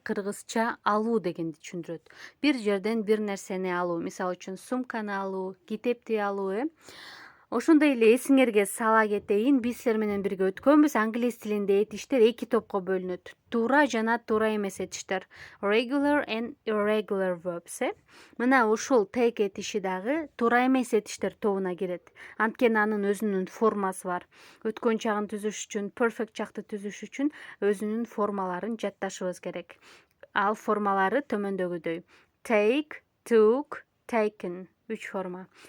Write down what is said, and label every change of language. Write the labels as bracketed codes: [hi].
[ky] Кыргызча алуу дегенди түшүндүрөт. Бир жерден бир нерсени алуу, мисалы үчүн сумканы алуу, китепти алуу. Ошондой эле эсиңерге сала кетейин, биз силер менен бирге өткөнбүз. Англис тилинде этиштер эки топко бөлүнөт. Туура жана туура эмес этиштер. [en] Regular and irregular verbs. [ky] Мына ушул take этиши дагы туура эмес этиштер тобуна кирет. Анткени анын өзүнүн формасы бар. Өткөн чагын түзүш үчүн, perfect чакты түзүш үчүн өзүнүн формаларын жатташыбыз керек. Ал формалары төмөндөгүдөй. [en] Take, took, taken. 3 форма.